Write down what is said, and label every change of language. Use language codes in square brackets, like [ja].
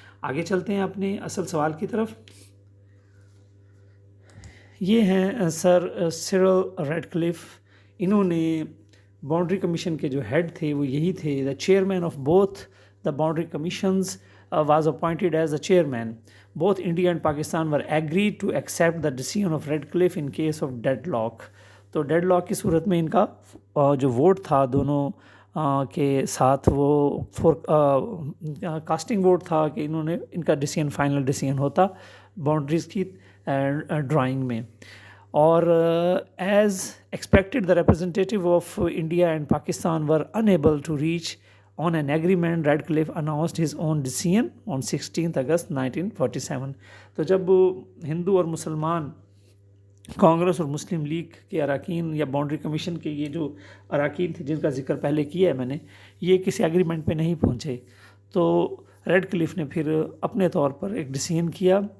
[ur] آگے چلتے ہیں اپنے اصل سوال کی طرف. یہ ہیں سر سرل ریڈ کلف. انہوں نے باؤنڈری کمیشن کے جو ہیڈ تھے وہ یہی تھے. [en] The chairman of both the boundary commissions was appointed as the chairman. Both India and Pakistan were agreed to accept the decision of Redcliffe in case of deadlock. [ur] تو dead lock کی صورت میں ان کا جو ووٹ تھا دونوں کے ساتھ وہ کاسٹنگ ووٹ تھا کہ انہوں نے ان کا ڈیسیژن فائنل ڈیسیژن ہوتا باؤنڈریز کی ڈرائنگ میں. [en] اور as expected the representative of India and Pakistan were unable to reach on an agreement. Radcliffe announced his own decision on 16th August 1947. [ur] تو جب ہندو اور مسلمان کانگریس اور مسلم لیگ کے اراکین یا باؤنڈری کمیشن کے یہ جو اراکین تھے جن کا ذکر پہلے کیا ہے میں نے, یہ کسی ایگریمنٹ پہ نہیں پہنچے تو ریڈ کلف نے پھر اپنے طور پر ایک ڈیسیژن کیا.